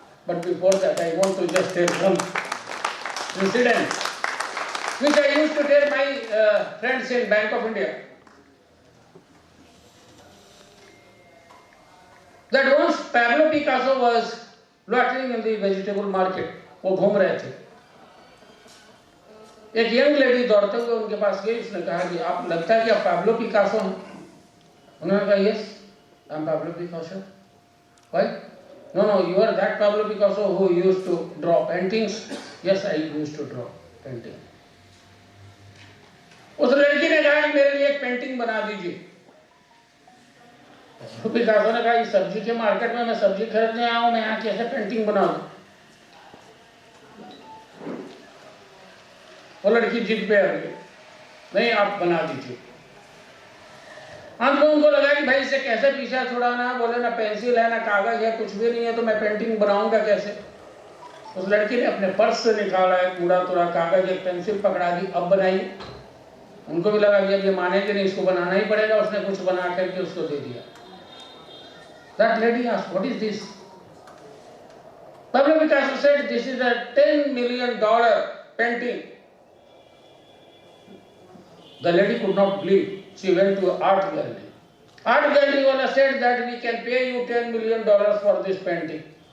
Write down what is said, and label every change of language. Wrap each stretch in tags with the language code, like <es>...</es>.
<en>But before that, I want to just tell one incident, which I used to tell my friends in Bank of India. That once Pablo Picasso was loitering in the vegetable market,</en> <hi>वो घूम रहे थे। एक young lady दौड़ते हुए उनके पास गई, उसने कहा कि आप लगता है कि आप पाब्लो पिकासो हैं? उन्होंने कहा</hi> <en>yes, I am Pablo Picasso. Why? No, you are that Pablo Picasso who used to draw paintings. Yes, I used to draw painting.</en> <hi>उस लड़की ने कहा कि मेरे लिए एक पेंटिंग बना दीजिए। पिकासो ने कहा इस सब्जी के मार्केट में मैं सब्जी खरीदने आया हूं, मैं यहाँ कैसे पेंटिंग बना दूं? वो लड़की जिद पे अड़ गई, नहीं आप बना दीजिए। अंत में उनको लगा कि भाई इसे कैसे पीछा छुड़ाना है, बोले ना पेंसिल है ना कागज है, कुछ भी नहीं है, तो मैं पेंटिंग बनाऊंगा कैसे? उस लड़की ने अपने पर्स से निकाला एक कूड़ा तुरा कागज, एक पेंसिल पकड़ा दी, अब बनाई। उनको भी लगा कि अब ये मानेंगे नहीं, इसको बनाना ही पड़ेगा। उसने कुछ बना करके उसको दे दिया।</hi> <en>That lady asked, what is this? Pablo Picasso said, this is a $10 million painting. The lady could not believe. She went to an art gallery. Art gallery owner said that we can pay you $10 million for this painting.</en>